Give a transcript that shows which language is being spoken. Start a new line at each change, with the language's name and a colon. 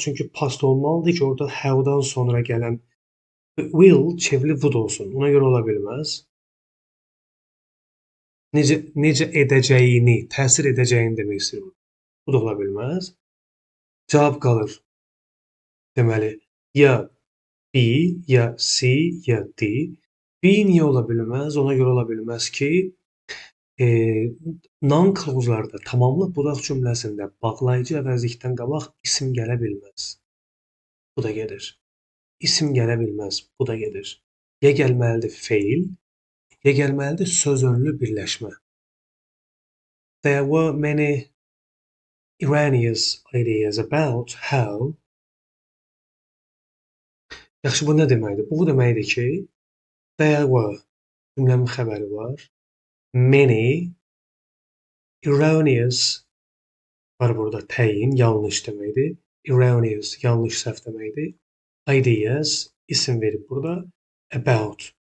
Azerbaijani: Çünki past olmalıdır ki, orada have-dan sonra gələn will çevrili would olsun. Ona görə ola bilməz. Necə edəcəyini, təsir edəcəyini demək istəyirəm. Bu da ola bilməz. Cavab qalır. Deməli, ya B, ya C, ya D. B niyə ola bilməz? Ona görə ola bilməz ki, non-clause'larda tamamlıq budaq cümləsində bağlayıcı əvəzlikdən qabaq isim gələ bilməz. Bu da gedir. İsim gələ bilməz. Bu da gedir. Ya gəlməlidir feil, ya gəlməlidir söz-önlü birləşmə.
English: There were many erroneous ideas about how.
Azerbaijani: Yaxşı, bu nə deməkdir? Bu deməkdir ki, there were cümləmin xəbəri var. Many erroneous var burada təyin, yanlış deməkdir. Erroneous, yanlış, səhv deməkdir. Ideas, isim verib burada. About.